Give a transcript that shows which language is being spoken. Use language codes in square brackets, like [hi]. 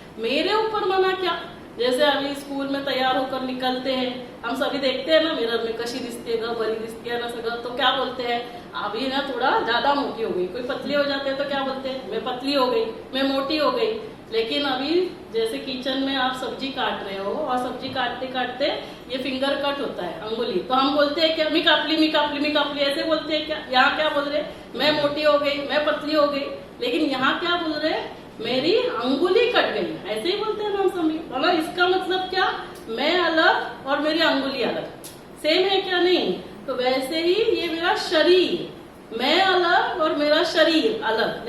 [hi] मेरे ऊपर माना क्या? जैसे अभी स्कूल में तैयार होकर निकलते हैं, हम सभी देखते हैं ना मिरर में, [mr] कशी दिसते ग, बरी दिसती [hi] है ना सगळं। तो क्या बोलते हैं? अभी ना थोड़ा ज्यादा मोटी हो गई। कोई पतली हो जाते हैं तो क्या बोलते हैं? मैं पतली हो गई, मैं मोटी हो गई। लेकिन अभी जैसे किचन में आप सब्जी काट रहे हो और सब्जी काटते काटते ये फिंगर कट होता है, अंगुली, तो हम बोलते हैं क्या? [mr] मी कापली, मी कापली, मी कापली, [hi] ऐसे बोलते हैं क्या? यहाँ क्या बोल रहे? मैं मोटी हो गई, मैं पतली हो गई। लेकिन यहाँ क्या बोल रहे? मेरी अंगुली कट गई। ऐसे ही बोलते हैं ना हम सभी। मतलब इसका मतलब क्या? मैं अलग और मेरी अंगुली अलग। सेम है क्या? नहीं। तो वैसे ही ये मेरा शरीर, मैं अलग और मेरा शरीर अलग।